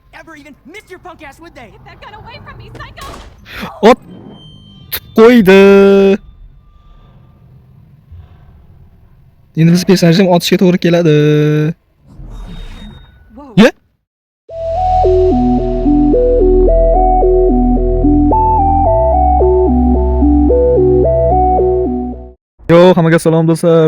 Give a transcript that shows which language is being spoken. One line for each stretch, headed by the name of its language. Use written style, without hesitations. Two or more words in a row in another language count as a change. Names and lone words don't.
English: never even miss your punk ass, would they? Get that gun away from me, psycho!
Uzbek: Ot qo'ydi. Endi biz personajni otishga to'g'ri keladi. Ye? Yo, hammaga salom do'stlar.